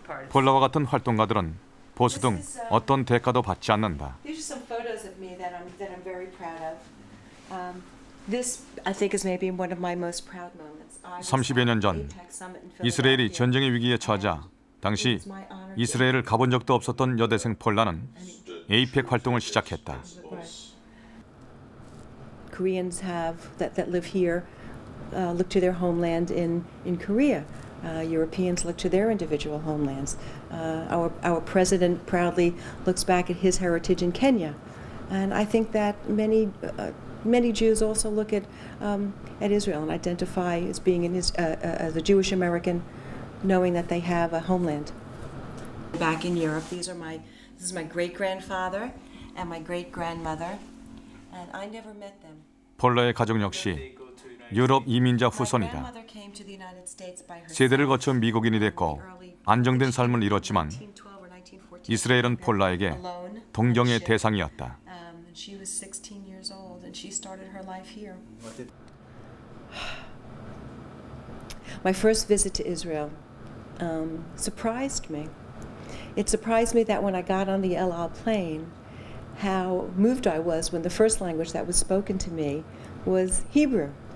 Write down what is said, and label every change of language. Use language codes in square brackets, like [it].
[ko] 폴라와 같은 활동가들은 보수 등 어떤 대가도 받지 않는다. [en] These are some photos of me that I'm very proud of. This, I think, is maybe one of my most proud moments. [ko] 30여 년 전 이스라엘이 전쟁의 위기에 처하자 당시 이스라엘을 가본 적도 없었던 여대생 폴라는 에이펙 활동을 시작했다. [en] Koreans that live here look to their homeland in Korea. Europeans look to their individual homelands. Our president proudly looks back at his heritage in Kenya, and I think that many Jews also look at Israel and identify as being as a Jewish American, knowing that they have a homeland. Back in Europe, this is my great grandfather and my great grandmother, and I never met them. [ko] 폴라의 가족 역시 유럽 이민자 후손이다. 세대를 거쳐 미국인이 됐고 안정된 삶을 이뤘지만 이스라엘은 폴라에게 동경의 대상이었다. [en] She was 16 years old and she started her life here. My first visit to Israel surprised me. It surprised me that when I got on the El Al plane, how moved I was when the first language that was spoken to me was Hebrew.